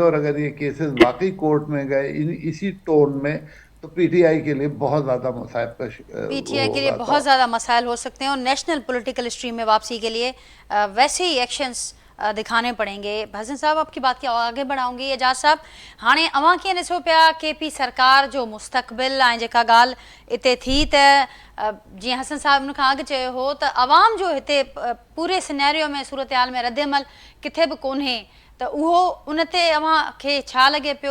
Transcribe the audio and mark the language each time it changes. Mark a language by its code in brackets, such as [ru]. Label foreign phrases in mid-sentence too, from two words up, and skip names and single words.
[ur] اور اگر یہ کیسز واقعی کورٹ میں گئے اسی ٹون میں, تو پی ٹی آئی کے لیے بہت زیادہ مصائب کا پی ٹی آئی کے لیے بہت زیادہ مسائل ہو سکتے ہیں, اور [en] national political stream [ur] میں واپسی کے لیے ویسے ہی ایکشنز دکھانے پڑیں گے. حسن صاحب آپ کی بات کے آگے بڑھاؤں گی. [sd] اعجاز صاحب, ہاणे अवां कीअं ॾिसो पिया के पी सरकार जो मुस्तक़बिल ऐं जेका ॻाल्हि हिते थी त जीअं हसन साहब हुन खां अॻु चयो हो त अवाम जो हिते पूरे सिनेरियो में सूरत हाल में रद्दमल किथे बि कोन्हे, त उहो उन ते अवां खे छा लॻे पियो?